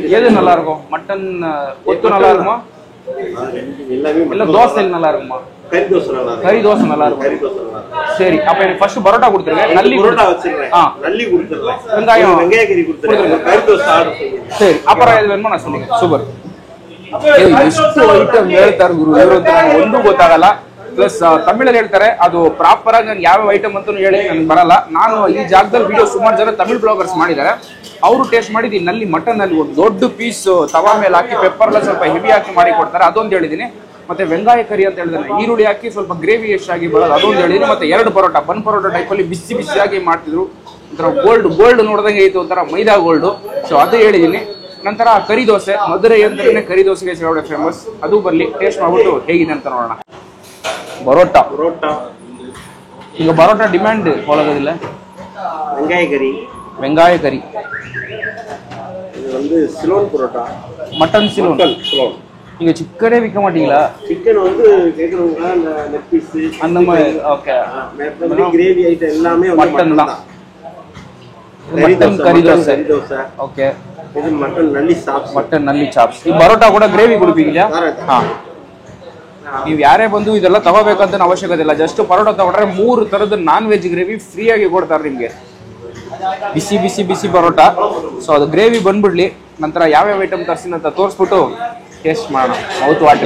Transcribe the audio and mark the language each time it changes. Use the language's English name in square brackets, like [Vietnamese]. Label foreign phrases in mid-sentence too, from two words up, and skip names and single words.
[Tamil] எது நல்லா இருக்கும்? மட்டன் கொத்து நல்லா இருக்குமா? எல்லாமே. இல்ல தோசை நல்லா இருக்குமா? கறி தோசை நல்லா இருக்கும். கறி தோசை நல்லா இருக்கும். கறி தோசை நல்லா இருக்கும். சரி, அப்ப எனக்கு ஃபர்ஸ்ட் பரோட்டா கொடுத்துருங்க, நல்லி பரோட்டா வச்சிருக்கேன். நல்லி கொடுத்துறேன். வெங்காய கறி கொடுத்துறேன். கறி தோசை ஆர்டர் பண்ணுங்க. சரி, அப்புறம் எது வேணுமோ நான் சொல்லுங்க. [Kannada] ಸೂಪರ್. ಎಷ್ಟು ಐಟಮ್ ಹೇಳ್ತಾರೆ ಗುರು, ಒಂದು ಗೊತ್ತಾಗಲ್ಲ. ಪ್ಲಸ್ ತಮಿಳಲ್ಲಿ ಹೇಳ್ತಾರೆ, ಅದು ಪ್ರಾಪರ್ ಆಗಿ ನಾನು ಯಾವ ಐಟಮ್ ಅಂತ ಹೇಳಿ ನನಗೆ ಬರಲ್ಲ. ನಾನು ಈ ಜಾಗದಲ್ಲಿ ವಿಡಿಯೋ ಸುಮಾರು ಜನ ತಮಿಳ್ ಬ್ಲಾಗರ್ಸ್ ಮಾಡಿದ್ದಾರೆ. ಅವರು ಟೇಸ್ಟ್ ಮಾಡಿದ್ದು ನಲ್ಲಿ ಮಟನ್ ಅಲ್ಲಿ ಒಂದು ದೊಡ್ಡ ಪೀಸ್ ತವಾ ಮೇಲೆ ಹಾಕಿ ಪೆಪ್ಪರ್ಲ್ಲ ಸ್ವಲ್ಪ ಹೆವಿ ಹಾಕಿ ಮಾಡಿ ಕೊಡ್ತಾರೆ, ಅದೊಂದು ಹೇಳಿದ್ದೀನಿ. ಮತ್ತೆ [Tamil] வெங்காய கறி [Kannada] ಅಂತ ಹೇಳಿದ್ರೆ ಈರುಳ್ಳಿ ಹಾಕಿ ಸ್ವಲ್ಪ ಗ್ರೇವಿ ಎಷ್ಟಾಗಿ ಬರೋದು, ಅದೊಂದು ಹೇಳಿದ್ದೀನಿ. ಮತ್ತೆ 2 ಪರೋಟ, ಬನ್ ಪರೋಟ ಟೈಪಲ್ಲಿ ಬಿಸಿ ಬಿಸಿಯಾಗಿ ಮಾಡ್ತಿದ್ರು. ಒಂಥರ ಗೋಲ್ಡ್ ನೋಡ್ದಂಗೆ ಐತೆ, ಒಂಥರ ಮೈದಾ ಗೋಲ್ಡ್. ಸೊ ಅದು ಹೇಳಿದ್ದೀನಿ. ನಂತರ ಕರಿ ದೋಸೆ, ಮಧುರೈ ಅಂದ್ರೆ ಕರಿ ದೋಸೆಗೆ ಸಿಗೋಡೆ ಫೇಮಸ್. ಅದು ಬರ್ಲಿ, ಟೇಸ್ಟ್ ಮಾಡ್ಬಿಟ್ಟು ಹೇಗಿದೆ ಅಂತ ನೋಡೋಣ. [Tamil] பரோட்டா. இங்க பரோட்டா டிமாண்ட் போலகதில்ல. வெங்காய கறி இது வந்து சிலோன் பரோட்டா, மட்டன் சிலோன். நீங்க சிக்கனே விக்க மாட்டீங்களா? சிக்கன் வந்து கேக்குறவங்க அந்த [English] leg piece [Tamil] அந்த மாதிரி. ஓகே, மற்றபடி கிரேவி ஐட்டம் எல்லாமே மட்டன் தான். மட்டன் கறி தோசை. ஓகே, இது மட்டன் நல்லி சாப்ஸ். மட்டன் நல்லி சாப்ஸ். ಈ பரோட்டா கூட கிரேவி கொடுப்பீங்களா? [Kannada] ನೀವು ಯಾರೇ ಬಂದು ಇದೆಲ್ಲ ತಗೋಬೇಕಂತ ಅವಶ್ಯಕತೆ ಇಲ್ಲ. ಜಸ್ಟ್ ಪರೋಟ ತಗೊಂಡ್ರೆ 3 ತರದ [English] non veg gravy free [Kannada] ಆಗಿ ಕೊಡ್ತಾರೆ ನಿಮ್ಗೆ. ಬಿಸಿ ಬಿಸಿ ಬಿಸಿ ಪರೋಟ. ಸೊ ಅದು ಗ್ರೇವಿ ಬಂದ್ಬಿಡ್ಲಿ. ನಂತರ ಯಾವ್ಯಾವ ಐಟಮ್ ತರಿಸಿನ ಅಂತ ತೋರಿಸ್ಬಿಟ್ಟು ಟೇಸ್ಟ್ ಮಾಡೋಣ. [English] mouth water.